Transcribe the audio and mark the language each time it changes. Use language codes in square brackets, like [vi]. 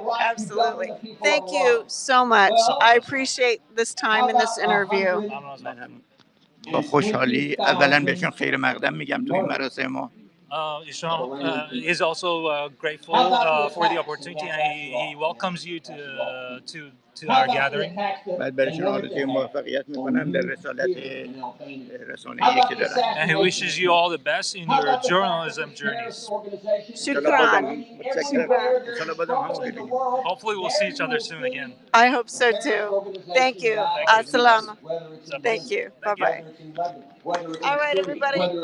[en] Absolutely. Thank you so much. I appreciate this time in this interview. [fa] با خوشحالی اولا بهشون خیر مقدم میگم توی مراسم ما. [en] Esham is also grateful for the opportunity and he welcomes you to our gathering. [fa] بعد برایشون آرزوی موفقیت میکنم در رسالت رسانه‌ای که دارن. [en] And he wishes you all the best in your journalism journeys. [ar] Shukran. [en] Hopefully we'll see each other soon again. I hope so too. Thank you. Assalamu. Thank you. Bye-bye. All right, everybody.